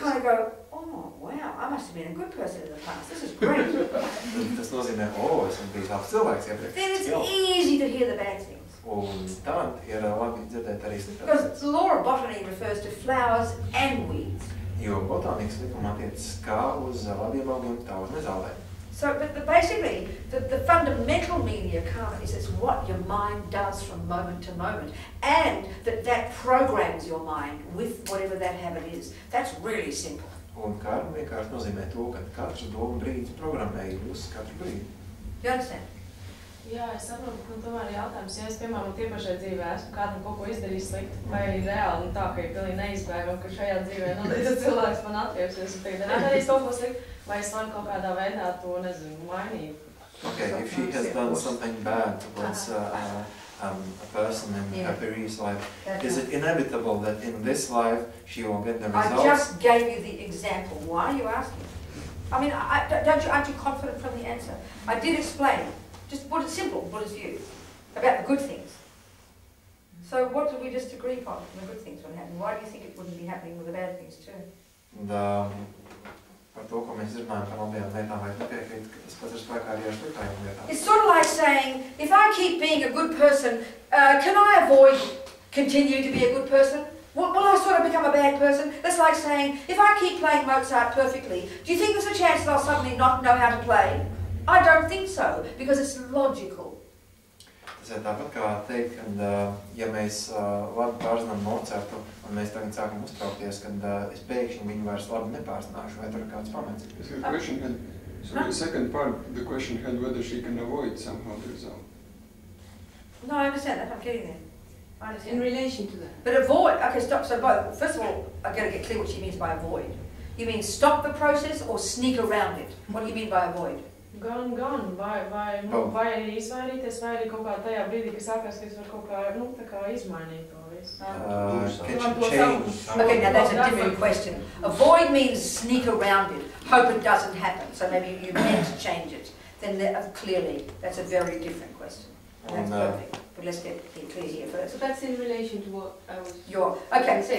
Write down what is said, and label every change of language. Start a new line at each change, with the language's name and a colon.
English: kind of go, oh wow, I must have been a good person in the past. This is great.
Latvian: tas nozīmē, esmu bijis labs cilvēks iepriekš.
English: Then it's easy to hear the bad things.
Latvian: Un tad ir labi dzirdēt arī sliktās.
English: Because the law of botany refers to flowers and weeds.
Latvian: Jo botānikas likuma attiecas kā uz labiem augiem, tā uz nezālēm.
English: So, but basically, the fundamental meaning of karma is it's what your mind does from moment to moment, and that programs your mind with whatever that habit is. That's really simple.
Latvian: Un karma vienkārši nozīmē to, ka katru domu brīdi programmē jūs katru brīdi.
English: You understand?
Latvian: Jā, es saprotu, ka tomēr jautājums, ja es, piemēram, tiepašai dzīvē esmu kādam kaut ko izdarījis slikti, vai arī reāli tā, ka ir pilnīgi neizbēgam, ka šajā dzīvē, tas cilvēks man attieksies un tagad nedarīs kaut ko slikti, vai es varu kaut kādā veidā to, mainīt.
English: Okay, if she has done something bad towards a person in her previous life, is it inevitable that in this life she will get the results? I just gave you the example. Why are you asking? I mean, aren't you confident from the answer? I did explain. Just put it simple, Buddha's view, about the good things. So what did we just agree upon from the good things when happening? Why do you think it wouldn't be happening with the bad things too?
Latvian: Par to, ko mēs runājam par labajām lietām, vai nepiekrīt, ka tas pats ir spēkā arī ar sliktajām lietām.
English: It's sort of like saying, if I keep being a good person, can I avoid continue to be a good person? Will I sort of become a bad person? That's like saying, if I keep playing Mozart perfectly, do you think there's a chance that I'll suddenly not know how to play? I don't think so, because it's logical.
Latvian: Tas ir tāpat kā teikt, ka ja mēs labi pārzinām Mozartu un mēs tagad sākam uztraukties, kad es pēkšņi viņu vairs labi nepārzināšu, vai tur ir kāds pamats.
English: The second part of the question had whether she can avoid somehow the result. No, I understand that. I'm getting there. I understand. In relation to that. But avoid. Okay, stop. So both. First of all, I've got to get clear what she means by avoid. You mean stop the process or sneak around it? What do you mean by avoid?
Latvian: Gan, vai arī izvairīties, vai arī kaut kā tajā brīdī, kas sākās, ka es varu kaut kā, tā kā izmainīt to visu.
English: Can she change? Okay, now that's a different question. Avoid means sneak around it, hope it doesn't happen, so maybe you meant to change it. Then clearly, that's a very different question. And that's perfect. But let's get clear here first. So that's in relation to what I was okay, saying.